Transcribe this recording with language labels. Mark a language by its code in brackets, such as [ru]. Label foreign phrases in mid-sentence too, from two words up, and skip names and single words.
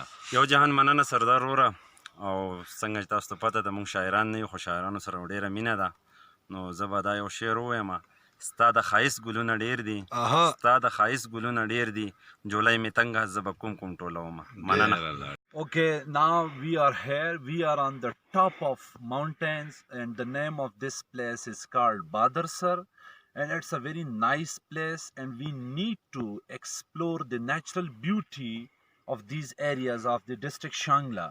[ps] یو جهان مننه سردار وروره. او څنګه چې تاسو ته پته ده موږ شاعران نه یو، خو شاعرانو سره ډېره مینه ده. نو زه به دا یو شعر ووایم. ستا د ښایست ګلونه ډېر دي، ستا د ښایست ګلونه ډېر دي، جولای مې تنګه زه به کوم ټولومه. مننه. [en] Okay, now we are here. We are on the top of mountains, and the name of this place is called Badarsar, and it's a very nice place, and we need to explore the natural beauty of these areas of the district Shangla.